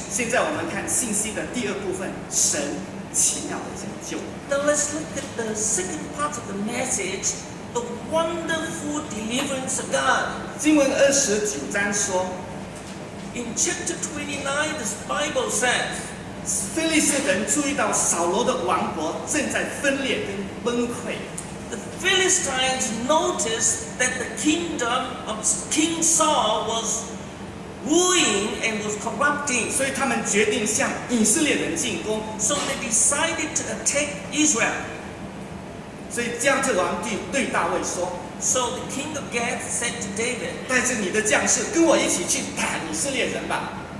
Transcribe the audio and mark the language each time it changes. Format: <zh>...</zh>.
<zh>现在我们看信息的第二部分，神奇妙的拯救。</zh> <en>Now let's look at the second part of the message, the wonderful deliverance of God.</en> <zh>经文29章说，</zh> <en>In chapter 29, this Bible says,</en> <zh>非利士人注意到扫罗的王国正在分裂跟崩溃。</zh> <en>the Philistines noticed that the kingdom of King Saul was ruining and was corrupting.</en> <zh>所以他们决定向以色列人进攻。</zh> <en>So they decided to attack Israel.</en> <zh>所以加特王对大卫说</zh> <en>So the king of Gath said to David,：“</en> <zh>带着你的将士跟我一起去打以色列人吧。”</zh>